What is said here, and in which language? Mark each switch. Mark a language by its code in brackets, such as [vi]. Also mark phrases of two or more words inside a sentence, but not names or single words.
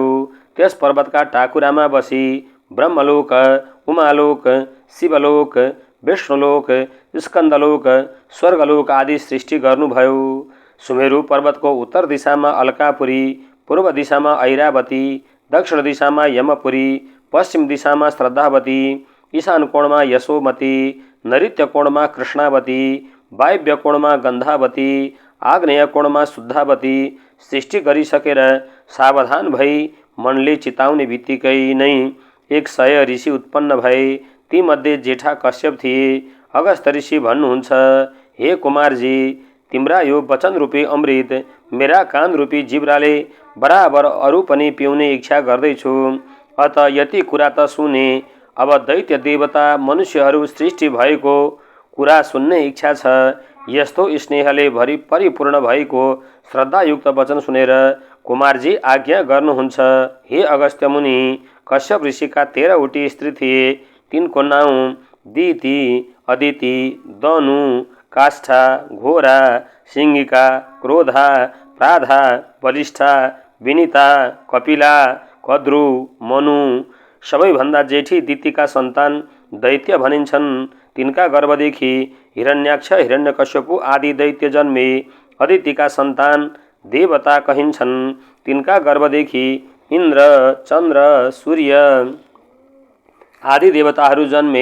[ne] त्यस पर्वतका टाकुरामा बसी ब्रह्मलोक, उमालोक, शिवलोक, विष्णुलोक, स्कन्दलोक, स्वर्गलोक आदि सृष्टि गर्नुभयो। सुमेरु पर्वतको उत्तर दिशामा अलकापुरी, पूर्व दिशामा ऐरावती, दक्षिण दिशामा यमपुरी, पश्चिम दिशामा श्रद्धावती, ईशान कोणमा यशोमती, नैऋत्य कोणमा कृष्णावती, वायव्य कोणमा गन्धावती, आग्नेय कोणमा शुद्धावती सृष्टि गरिसकेर सावधान भई मनले चिताउने बित्तिकै नै 100 ऋषि उत्पन्न भए। तीमध्ये जेठा कश्यप थिए। अगस्त ऋषि भन्नुहुन्छ, हे कुमारजी, तिम्रा यो वचन रूपी अमृत मेरा कान रूपी जिब्राले बराबर अरू पनि पिउने इच्छा गर्दैछु। अत यति कुरा त सुने, अब दैत्य देवता मनुष्यहरू सृष्टि भएको कुरा सुन्ने इच्छा छ। यस्तो स्नेहले भरि परिपूर्ण भएको श्रद्धायुक्त वचन सुनेर कुमारजी आज्ञा गर्नुहुन्छ। हे अगस्त्य मुनि, कश्यप ऋषिका 13वटी स्त्री थिए। तिनको नाउँ दिति, अदिति, दनु, काष्ठा, घोरा, सिंगिका, क्रोधा, प्राधा, बलिष्ठा, विनिता, कपिला, कद्रु, मनु। सबैभन्दा जेठी दितिका सन्तान दैत्य भनिन्छन्। तिनका गर्भदेखि हिरण्याक्ष, हिरण्यकश्यपु आदि दैत्य जन्मे। अदितिका सन्तान देवता कहिन्छन्। तिनका गर्भदेखि इन्द्र, चन्द्र, सूर्य आदि देवताहरू जन्मे।